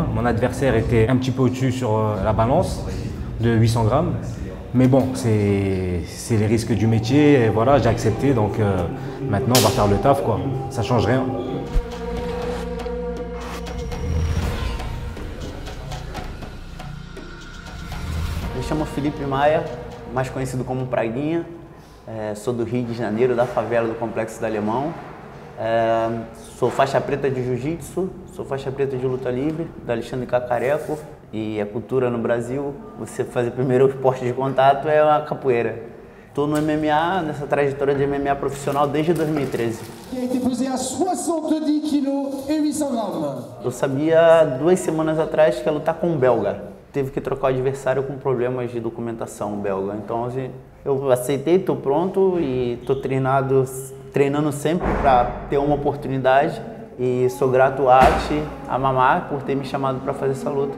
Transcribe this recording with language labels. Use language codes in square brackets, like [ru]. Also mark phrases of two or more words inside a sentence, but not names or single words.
[fr] Mon adversaire était un petit peu au-dessus sur la balance de 800 grammes. Mais bon, c'est les risques du métier. Et voilà, j'ai accepté. Donc maintenant, on va faire le taf, quoi. Ça change rien. [pt] Me chamo Felipe Maia, mais conhecido como Praguinha. Sou do Rio de Janeiro, da favela do Complexo do Alemão. Sou faixa preta de jiu-jitsu, sou faixa preta de luta livre, da Alexandre Cacareco. E a cultura no Brasil, você fazer primeiro o esporte de contato é a capoeira. Estou no MMA, nessa trajetória de MMA profissional desde 2013. [fr] Qui a été pesé à 70 kg et 800 grammes. [pt] Eu sabia 2 semanas atrás que ia lutar com um belga. Teve que trocar o adversário com problemas de documentação belga. Então assim, eu aceitei, estou pronto e estou treinando sempre para ter uma oportunidade. E sou grato a Ati, a Mamá, por ter me chamado para fazer essa luta.